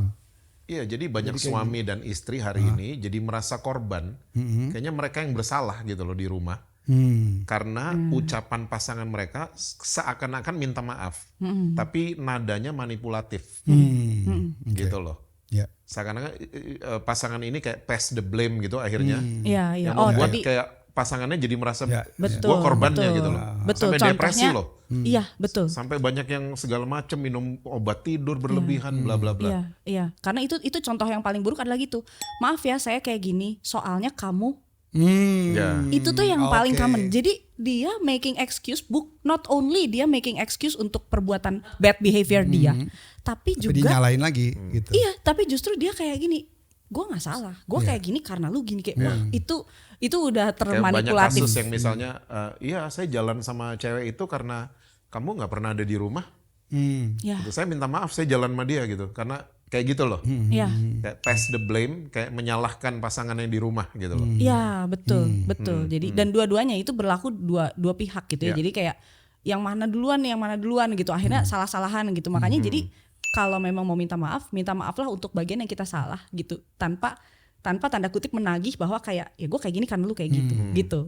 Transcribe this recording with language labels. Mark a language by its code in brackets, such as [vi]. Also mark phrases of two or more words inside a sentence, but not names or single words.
[id] Iya, jadi banyak suami dan istri hari ini jadi merasa korban. Kayaknya mereka yang bersalah gitu loh di rumah. Karena ucapan pasangan mereka seakan-akan minta maaf. Tapi nadanya manipulatif. Gitu loh. Ya. Seakan-akan pasangan ini kayak [en] pass the blame [id] gitu akhirnya. iya. Yang Oh membuat tadi kayak pasangannya jadi merasa betul. gue korbannya betul, gitu loh. Betul. Sampai depresi Contohnya, loh. Iya betul. Sampai banyak yang segala macam minum obat tidur berlebihan bla bla bla. Iya. Karena itu contoh yang paling buruk adalah gitu. Maaf ya saya kayak gini. Soalnya kamu. Ya. Itu tuh yang paling Oke. [en] common. [id] Jadi dia [en] making excuse, not only dia making excuse [id] untuk perbuatan [en] bad behavior [id] dia, tapi Tapi juga dinyalain lagi gitu. iya, tapi justru dia kayak gini. Gue nggak salah, gue kayak gini karena lu gini kayak wah itu udah Kayak banyak termanipulatif. kasus yang misalnya, iya saya jalan sama cewek itu karena kamu nggak pernah ada di rumah. Ya, Gitu. Saya minta maaf, saya jalan sama dia gitu. Karena kayak gitu loh. ya, Kayak [en] pass the blame, [id] kayak menyalahkan pasangan yang di rumah gitu loh. ya betul. Jadi dan dua-duanya itu berlaku dua pihak gitu ya. Jadi kayak yang mana duluan gitu. Akhirnya salah-salahan gitu. Makanya jadi kalau memang mau minta maaf lah untuk bagian yang kita salah gitu. Tanpa tanda kutip menagih bahwa kayak ya gue kayak gini karena lu kayak gitu.